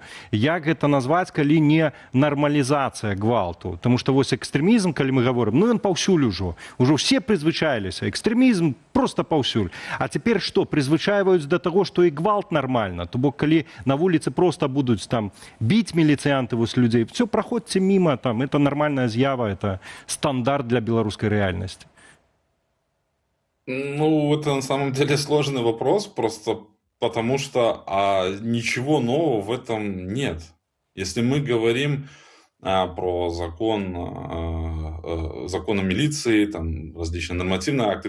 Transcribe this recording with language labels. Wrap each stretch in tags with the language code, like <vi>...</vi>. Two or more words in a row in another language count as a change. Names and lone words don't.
<be>Як гэта назваць, калі не нармалізацыя гвалту? Таму што вось экстрэмізм, калі мы гаворым, ён паўсюль ужо. Ужо все прызвычаіліся. Экстрэмізм проста паўсюль. А цяпер што? Прызвычайваюць да таго, што і гвалт нармальна. То бок, калі на вуліцы проста будуць там</be> <ru>бить милицианты людей. Все, проходите мимо, там, это нормальная з'ява, это стандарт для белорусской реальности. Это на самом деле сложный вопрос, просто потому что ничего нового в этом нет. Если мы говорим про закон о милиции, там различные нормативные акты.</ru>